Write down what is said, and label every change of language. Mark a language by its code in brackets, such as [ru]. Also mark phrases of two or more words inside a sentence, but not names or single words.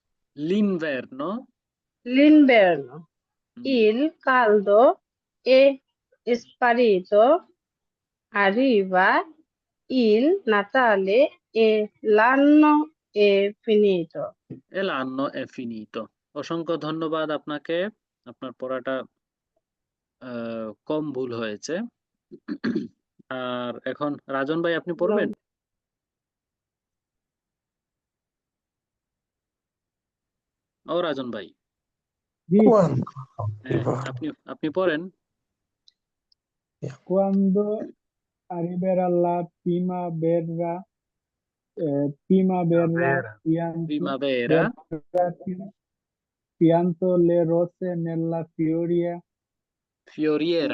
[it] l'inverno. Mm. il caldo è sparito, arriva il Natale e l'anno è finito. E l'anno è finito। [bn] অসংখ্য ধন্যবাদ আপনাকে। আপনার পড়াটা কম ভুল হয়েছে। আর এখন রাজন ভাই আপনি পড়বেন? ও রাজন ভাই, আপনি পড়েন। [it] Quando arriverà la primavera, Primavera, pianto le rose nella fioriera,